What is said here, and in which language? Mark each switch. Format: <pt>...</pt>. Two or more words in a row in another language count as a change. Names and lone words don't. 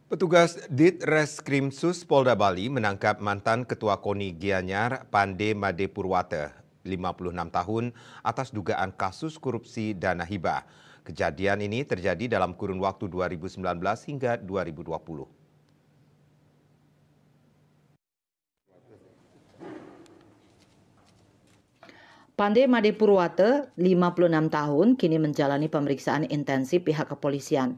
<id>Petugas Ditreskrimsus Polda Bali menangkap mantan Ketua KONI Gianyar Pande Made Purwata, 56 tahun, atas dugaan kasus korupsi dana hibah. Kejadian ini terjadi dalam kurun waktu 2019 hingga 2020. Pande Made Purwata, 56 tahun, kini menjalani pemeriksaan intensif pihak kepolisian.</id>